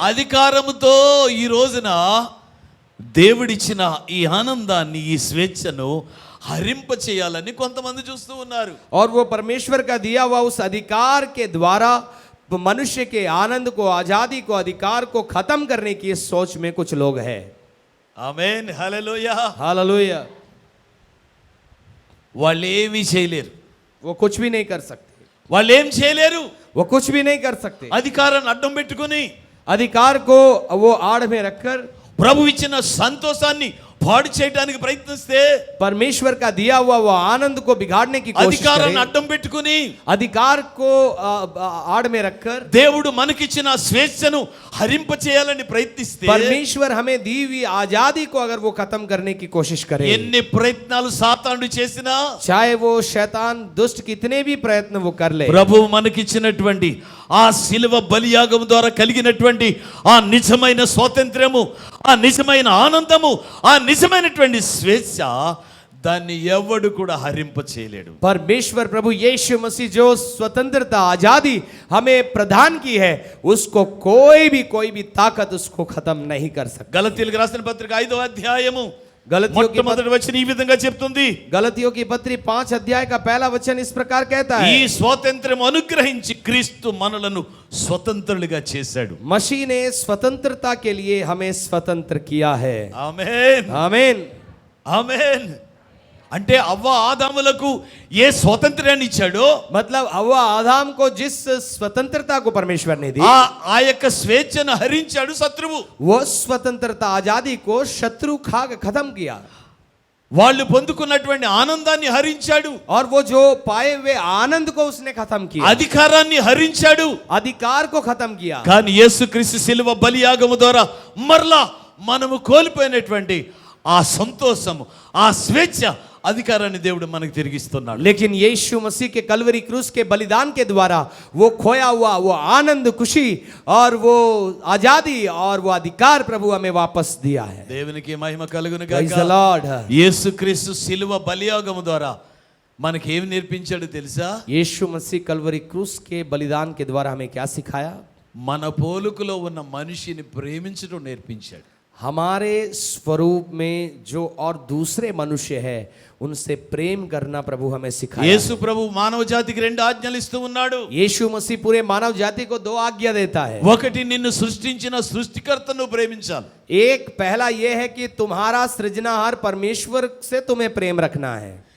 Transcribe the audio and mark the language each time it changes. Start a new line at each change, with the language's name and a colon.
Telugu: అధికారముతో ఈ రోజున దేవుడిచ్చిన ఈ ఆనందాన్ని, ఈ స్వేచ్ఛను హరింప చేయాలని కొంతమంది చూస్తూ ఉన్నారు.
Hindi: और वो परमेश्वर का दिया हुआ उस अधिकार के द्वारा मनुष्य के आनंद को, आजादी को, अधिकार को खत्म करने की सोच में कुछ लोग हैं।
Telugu: ఆమేన్, హల్లెలూయా.
Hindi: हालेलुया।
Telugu: వాళ్ళు ఏమీ చేయలేరు.
Hindi: वो कुछ भी नहीं कर सकते,
Telugu: వాళ్ళు ఏం చేయలేరు.
Hindi: वो कुछ भी नहीं कर सकते।
Telugu: అధికారాన్ని అడ్డం పెట్టుకుని
Hindi: अधिकार को वो आड़ में रखकर
Telugu: ప్రభు ఇచ్చిన సంతోషాన్ని పాడు చేయడానికి ప్రయత్నిస్తే,
Hindi: परमेश्वर का दिया हुआ वो आनंद को बिगाड़ने की कोशिश
Telugu: అధికారాన్ని
Hindi: करें,
Telugu: అడ్డం పెట్టుకుని
Hindi: अधिकार को आड़ में रखकर
Telugu: దేవుడు మనకిచ్చిన స్వేచ్ఛను హరింప చేయాలని ప్రయత్నిస్తే,
Hindi: परमेश्वर हमें दी हुई आजादी को अगर वो खत्म करने की कोशिश करे,
Telugu: ఎన్ని ప్రయత్నాలు సాతానుడు చేసినా
Hindi: चाहे वो शैतान दुष्ट कितने भी प्रयत्न वो कर ले,
Telugu: ప్రభువు మనకిచ్చినటువంటి ఆ శిలువ బలియాగం ద్వారా కలిగినటువంటి ఆ నిజమైన స్వాతంత్ర్యము, ఆ నిజమైన ఆనందము, ఆ నిజమైనటువంటి స్వేచ్ఛ, దాన్ని ఎవడు కూడా హరింప చేయలేడు.
Hindi: परमेश्वर प्रभु यीशु मसीह जो स्वतंत्रता, आजादी हमें प्रदान की है, उसको कोई भी ताकत उसको खत्म नहीं कर सकती।
Telugu: గలతీయులకు రాసిన పత్రిక 5వ అధ్యాయము
Hindi: गलतियों की
Telugu: మొట్టమొదటి వచనం ఈ విధంగా చెప్తుంది.
Hindi: गलतियों की पत्री 5 अध्याय का पहला वचन इस प्रकार कहता
Telugu: ఈ
Hindi: है,
Telugu: స్వాతంత్ర్యం అనుగ్రహించి క్రీస్తు మనలను స్వతంత్రులుగా చేశాడు.
Hindi: मसीह ने स्वतंत्रता के लिए हमें स्वतंत्र किया है।
Telugu: ఆమేన్,
Hindi: आमीन।
Telugu: ఆమేన్. అంటే అవ్వ ఆదాములకు ఏ స్వాతంత్ర్యాన్ని ఇచ్చాడో,
Hindi: मतलब हव्वा आदम को जिस स्वतंत्रता को परमेश्वर ने दी,
Telugu: ఆ యొక్క స్వేచ్ఛను హరించాడు శత్రువు.
Hindi: वो स्वतंत्रता, आजादी को शत्रु खा खत्म किया,
Telugu: వాళ్ళు పొందుకున్నటువంటి ఆనందాన్ని హరించాడు,
Hindi: और वो जो पाए हुए आनंद को उसने खत्म किया,
Telugu: అధికారాన్ని హరించాడు.
Hindi: अधिकार को खत्म किया।
Telugu: కానీ యేసుక్రీస్తు శిలువ బలియాగము ద్వారా మరలా మనము కోల్పోయినటువంటి ఆ సంతోషము, ఆ స్వేచ్ఛ, అధికారాన్ని దేవుడు మనకు తిరిగిస్తున్నాడు.
Hindi: लेकिन यीशु मसीह के कलवरी क्रूस के बलिदान के द्वारा वो खोया हुआ वो आनंद, खुशी और वो आजादी और वो अधिकार प्रभु हमें वापस दिया है।
Telugu: దేవునికి మహిమ కలుగును
English: Praise
Telugu: గాక.
English: the Lord।
Telugu: యేసుక్రీస్తు శిలువ బలియాగము ద్వారా మనకి ఏమి నేర్పించాడు తెలుసా?
Hindi: यीशु मसीह कलवरी क्रूस के बलिदान के द्वारा हमें क्या सिखाया?
Telugu: మన పోలుకులో ఉన్న మనిషిని ప్రేమించడం నేర్పించాడు.
Hindi: हमारे स्वरूप में जो और दूसरे मनुष्य है उनसे प्रेम करना प्रभु हमें सिखाया।
Telugu: యేసు ప్రభు మానవ జాతికి 2 ఆజ్ఞలు ఇస్తూ ఉన్నాడు.
Hindi: यीशु मसीह पूरे मानव जाति को 2 आज्ञा देता है।
Telugu: ఒకటి, నిన్ను సృష్టించిన సృష్టికర్తను ప్రేమించాలి.
Hindi: एक पहला यह है कि तुम्हारा सृजनहार परमेश्वर से तुम्हें प्रेम रखना है।